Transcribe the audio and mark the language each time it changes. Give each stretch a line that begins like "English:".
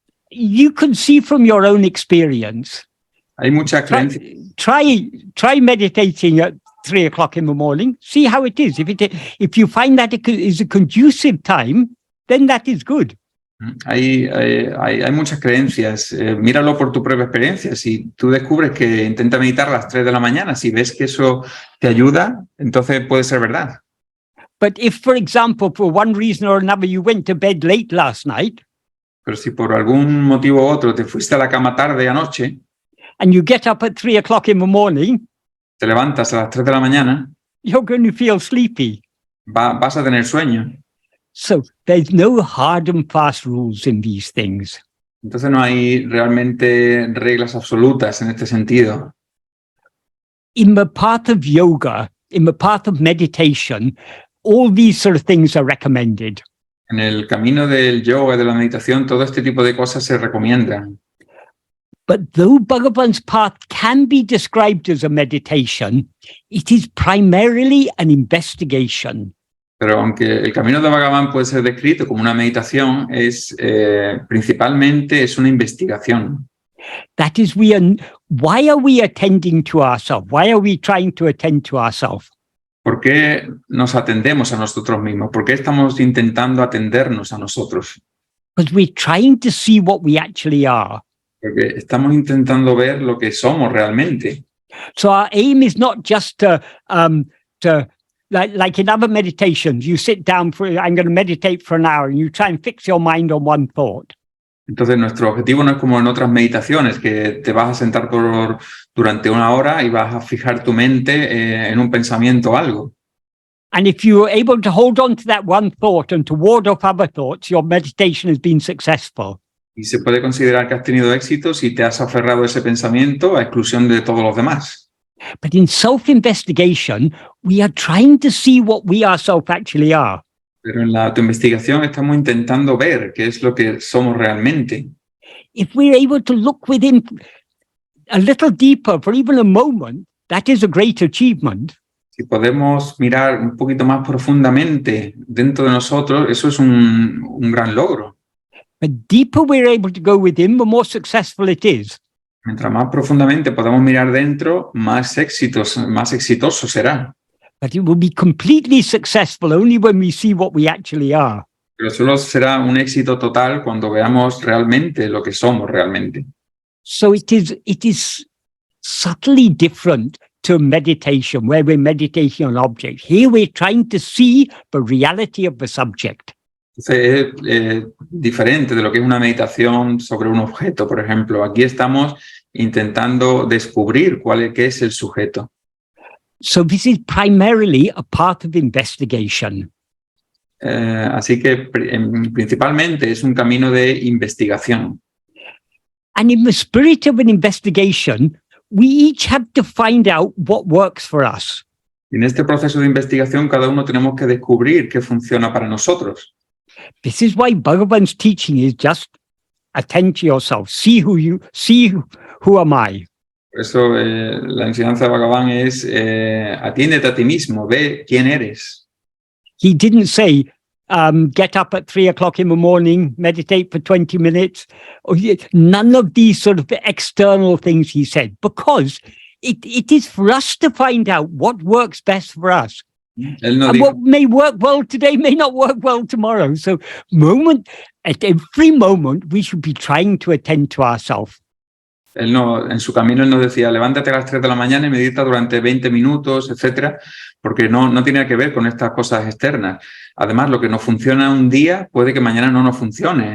English: You can see from your own experience.
Spanish: Hay mucha creencia.
English: Try meditating at 3 o'clock in the morning. See how it is. If you find that it is a conducive time, then that is good.
Spanish: Hay muchas creencias. Míralo por tu propia experiencia. Si tú descubres que intenta meditar a las 3 de la mañana, si ves que eso te ayuda, entonces puede ser verdad.
English: But if, for example, for one reason or another, you went to bed late last night,
Spanish: pero si por algún motivo u otro te fuiste a la cama tarde anoche,
English: and you get up at 3 o'clock in the morning,
Spanish: te levantas a las 3 de la mañana,
English: you're going to feel sleepy.
Spanish: Vas a tener sueño.
English: So there's no hard and fast rules in these things.
Spanish: Entonces no hay realmente reglas absolutas en este sentido.
English: In the path of yoga, in the path of meditation, all these sort of things are recommended.
Spanish: En el camino del yoga, de la meditación, todo este tipo de cosas se recomiendan.
English: But though Bhagavan's path can be described as a meditation, it is primarily an investigation.
Spanish: Pero aunque el camino de Bhagavan puede ser descrito como una meditación, principalmente es una investigación.
English: That is, why are we attending to ourselves? Why are we trying to attend to ourselves?
Spanish: ¿Por qué nos atendemos a nosotros mismos? ¿Por qué estamos intentando atendernos a nosotros?
English: Because we're trying to see what we actually are.
Spanish: Porque estamos intentando ver lo que somos realmente.
English: So our aim is not just to like in other meditations, you sit down I'm going to meditate for an hour and you try and fix your mind on one thought.
Spanish: Entonces, nuestro objetivo no es como en otras meditaciones, que te vas a sentar durante una hora y vas a fijar tu mente en un pensamiento o algo.
English: And if you are able to hold on to that one thought and to ward off other thoughts, your meditation has been successful.
Spanish: Y se puede considerar que has tenido éxito si te has aferrado a ese pensamiento a exclusión de todos los demás.
English: But in self-investigation, we are trying to see what we ourselves actually are.
Spanish: Pero en la autoinvestigación estamos intentando ver qué es lo que somos realmente.
English: If we're able to look within a little deeper for even a moment, that is a great achievement.
Spanish: Si podemos mirar un poquito más profundamente dentro de nosotros, eso es un gran logro.
English: The deeper we're able to go within, the more successful it is.
Spanish: Mientras más profundamente podamos mirar dentro, más exitoso será.
English: But it will be completely successful only when we see what we actually are.
Spanish: Pero solo será un éxito total cuando veamos realmente lo que somos realmente.
English: So it is subtly different to meditation, where we're meditating on objects. Here we're trying to see the reality of the subject.
Spanish: Entonces, es diferente de lo que es una meditación sobre un objeto, por ejemplo. Aquí estamos intentando descubrir qué es el sujeto.
English: So this is primarily a part of investigation.
Spanish: Así que principalmente es un camino de investigación.
English: And in the spirit of an investigation, we each have to find out what works for us.
Spanish: En este proceso de investigación, cada uno tenemos que descubrir qué funciona para nosotros.
English: This is why Bhagavan's teaching is just attend to yourself, see who am I.
Spanish: Por eso la enseñanza de Bhagavan es atiéndete a ti mismo, ve quién eres.
English: He didn't say, get up at 3 o'clock in the morning, meditate for 20 minutes. None of these sort of external things he said, because it is for us to find out what works best for us.
Spanish: Él no
English: And
Spanish: dijo,
English: what may work well today may not work well tomorrow. So at every moment, we should be trying to attend to ourselves.
Spanish: él no, en su camino él nos decía, levántate a las 3 de la mañana y medita durante 20 minutos, etcétera, porque no tiene que ver con estas cosas externas. Además, lo que nos funciona un día puede que mañana no nos funcione.